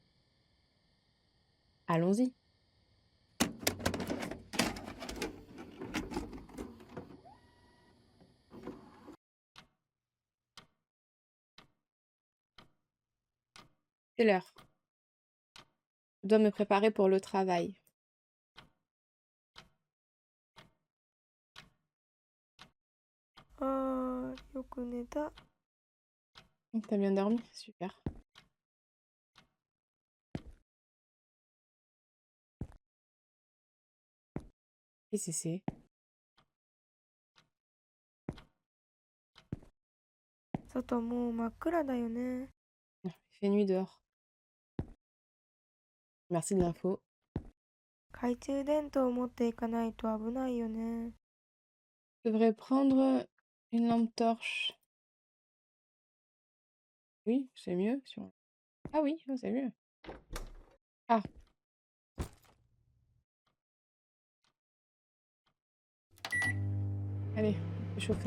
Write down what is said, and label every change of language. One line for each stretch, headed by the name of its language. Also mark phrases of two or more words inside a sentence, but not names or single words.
French: Allons-y. C'est l'heure. Je dois me préparer pour le travail.
Japanese: Ah, よく寝た。
French: T'as bien dormi? Super. Et c'est.
Japanese: 外もう真っ暗だよね。
French: Il fait nuit dehors. Merci de l'info.
Japanese: 懐中電灯を持っていかないと危ないよね。
French: Je devrais prendre une lampe torche. Oui, c'est mieux. Ah oui, oh, c'est mieux. Ah, allez, on peut chauffer.